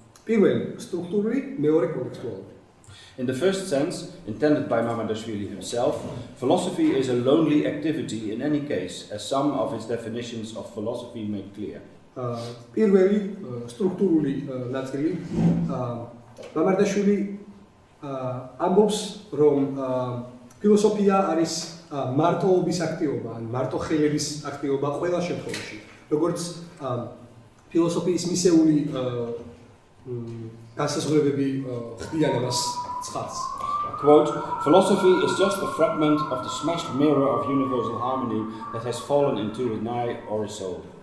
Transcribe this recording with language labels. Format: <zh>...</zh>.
<ka>პირველი სტრუქტურული, მეორე კონტექსტუალური.</ka> <en>In the first sense, intended by Mamardashvili himself, philosophy is a lonely activity in any case, as some of his definitions of philosophy make clear.</en> <ka>პირველი სტრუქტურული ნაწილი მამარდაშვილი ამბობს, რომ ფილოსოფია არის მარტოობის აქტივობა, ან მარტოხელების აქტივობა ყველა შემთხვევაში. როგორც ფილოსოფიის მისეული განსაზღვრებები ხდიან ამას ცხადს.</ka> <en>Quote, philosophy is just a fragment of the smashed mirror of universal harmony that has fallen into an eye or a soul.</en>